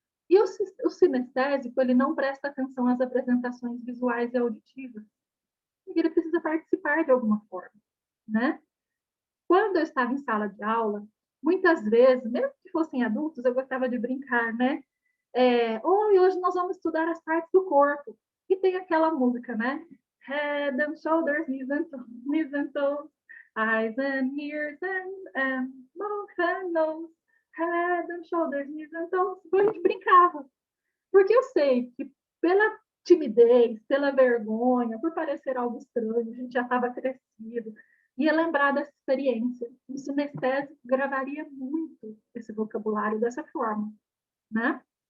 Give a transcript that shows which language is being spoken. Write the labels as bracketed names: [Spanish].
[Portuguese] E o sinestésico, ele não presta atenção às apresentações visuais e auditivas, porque ele precisa participar de alguma forma, né? Quando eu estava em sala de aula, muitas vezes, mesmo que fossem adultos, eu gostava de brincar, né? Hoje nós vamos estudar as partes do corpo. E tem aquela música, né? [English] Head and shoulders, knees and toes, eyes and ears and mouth and nose, head and shoulders, knees and toes. [Portuguese] Então, a gente brincava. Porque eu sei que pela timidez, pela vergonha, por parecer algo estranho, a gente já estava crescido, ia lembrar dessa experiência. O sinestésico gravaria muito esse vocabulário dessa forma, né?